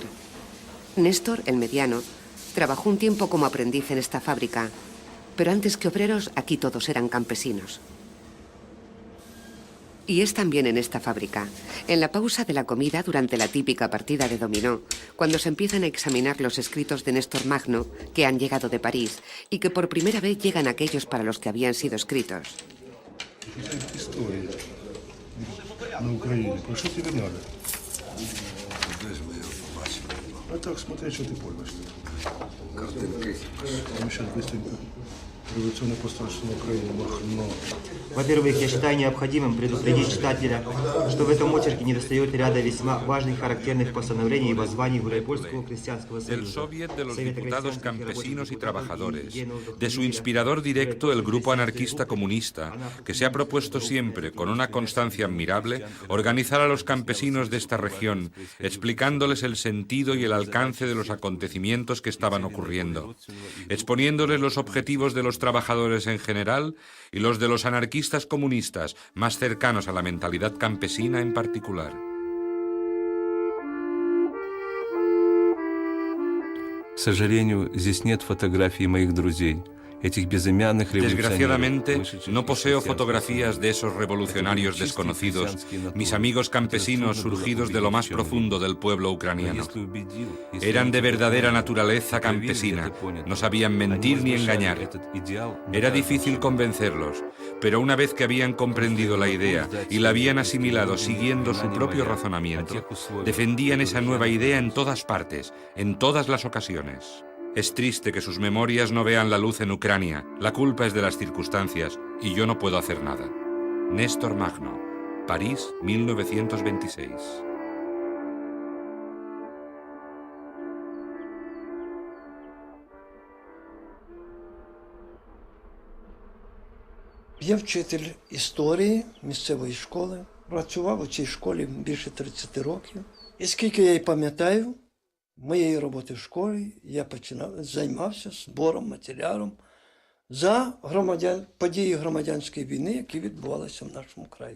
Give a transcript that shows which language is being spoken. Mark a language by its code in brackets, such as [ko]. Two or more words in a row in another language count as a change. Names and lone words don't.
[es] Néstor, el mediano, trabajó un tiempo como aprendiz en esta fábrica, pero antes que obreros, aquí todos eran campesinos. Y es también en esta fábrica, en la pausa de la comida durante la típica partida de dominó, cuando se empiezan a examinar los escritos de Néstor Magno que han llegado de París y que por primera vez llegan aquellos para los que habían sido escritos. [uk] На Україні. Про що тобі треба? А так, смотри, що ти поймеш. Картинки. Ми ще быстренько. [ru] Революционное пространство на Украине, Махно. Во-первых, я считаю необходимым предупредить читателя, что в этом очерке недостает ряда весьма важных характерных постановлений и воззваний Гуляйпольского крестьянского союза. [es] Del Soviet de los Diputados Campesinos y Trabajadores, de su inspirador directo, el Grupo Anarquista Comunista, que se ha propuesto siempre, con una constancia admirable, organizar a los campesinos de esta región, explicándoles el sentido y el alcance de los acontecimientos que estaban ocurriendo, exponiéndoles los objetivos de los trabajadores en general y los de los anarquistas comunistas, más cercanos a la mentalidad campesina en particular. [ru] К сожалению, здесь нет фотографий моих друзей. [es] Desgraciadamente, no poseo fotografías de esos revolucionarios desconocidos, mis amigos campesinos surgidos de lo más profundo del pueblo ucraniano. Eran de verdadera naturaleza campesina, no sabían mentir ni engañar. Era difícil convencerlos, pero una vez que habían comprendido la idea y la habían asimilado siguiendo su propio razonamiento, defendían esa nueva idea en todas partes, en todas las ocasiones. Es triste que sus memorias no vean la luz en Ucrania. La culpa es de las circunstancias y yo no puedo hacer nada. Néstor Magno, París, 1926. [uk] Я вчитель історії місцевої школи. Працював у цій школі більше 30 років. І скільки я й пам'ятаю, моєї роботи в школі я займався збором, матеріалом за події громадянської війни, які відбувалися в нашому краї.